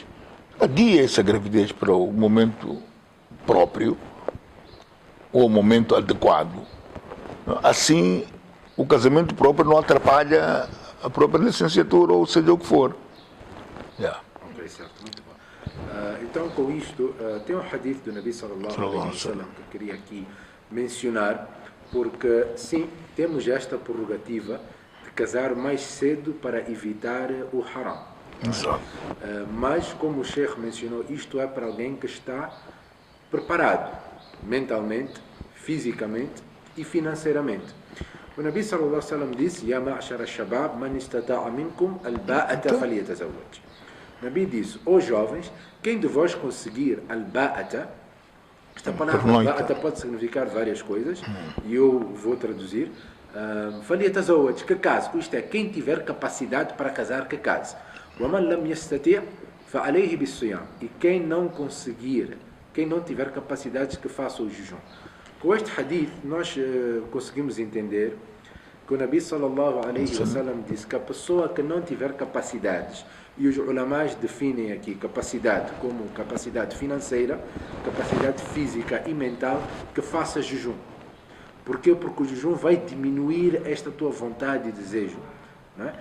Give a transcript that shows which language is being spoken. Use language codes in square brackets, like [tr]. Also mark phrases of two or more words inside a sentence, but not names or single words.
[pt] Adia essa gravidez para o momento próprio ou o momento adequado. Assim, o casamento próprio não atrapalha a própria licenciatura, ou seja o que for. Yeah. Ok, certo, muito bom. Então, com isto, tem um hadith do Nabi [ar] صلى الله عليه وسلم [pt] que eu queria aqui mencionar, porque sim, temos esta prerrogativa de casar mais cedo para evitar o haram. Exato. Mas, como o Sheikh mencionou, isto é para alguém que está preparado mentalmente, fisicamente e financeiramente. [ar] O Nabi صلى الله عليه وسلم disse: "يا معشر الشباب من استطاع منكم الباءة فليتزوج." [pt] O Nabi disse: "Ó jovens, quem de vós conseguir al-ba'ata", esta palavra ba'ata pode significar várias coisas, e eu vou traduzir. "Falyatazawwaj", que case. Isto é, quem tiver capacidade para casar, que case. [ar] "ومن لم يستطع فعليه بالصوم", [pt] e quem não conseguir, quem não tiver capacidades, que faça o jejum. Com este hadith, nós conseguimos entender que o Nabi [ar] صلى الله عليه وسلم [pt] disse que a pessoa que não tiver capacidades, e os ulamás definem aqui capacidade como capacidade financeira, capacidade física e mental, que faça jejum. Porquê? Porque o jejum vai diminuir esta tua vontade e desejo. Não é?